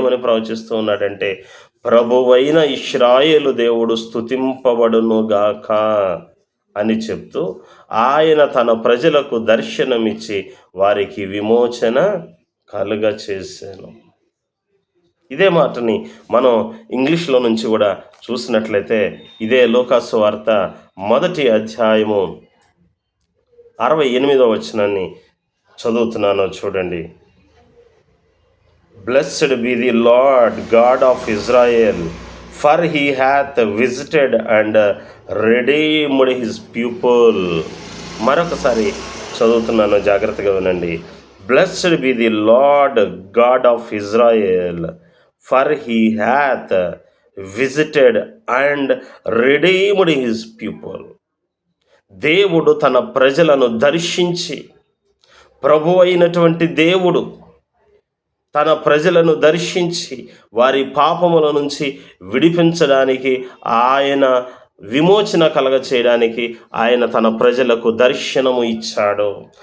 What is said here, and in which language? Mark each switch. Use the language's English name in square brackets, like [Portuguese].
[Telugu] ఏమని ప్రవచిస్తూ ఉన్నాడంటే, ప్రభువైన ఇశ్రాయేలు దేవుడు స్తుతింపబడునుగాక అని చెప్తూ ఆయన తన ప్రజలకు దర్శనమిచ్చి వారికి విమోచన కలుగ చేశాను. ఇదే మాటని మనం ఇంగ్లీష్లో నుంచి కూడా చూసినట్లయితే ఇదే లోకాసు వార్త 1వ అధ్యాయము 68వ వచనాన్ని చదువుతున్నాను చూడండి. [English] Blessed be the Lord God of Israel, for he hath visited and redeemed his people. [Telugu] మరొకసారి చదువుతున్నాను, జాగ్రత్తగా వినండి. [English] Blessed be the Lord God of Israel, for he hath visited and redeemed his people. [Telugu] దేవుడు తన ప్రజలను దర్శించి, ప్రభు అయినటువంటి దేవుడు తన ప్రజలను దర్శించి వారి పాపముల నుంచి విడిపించడానికి, ఆయన విమోచన కలగ చేయడానికి ఆయన తన ప్రజలకు దర్శనము ఇచ్చాడు.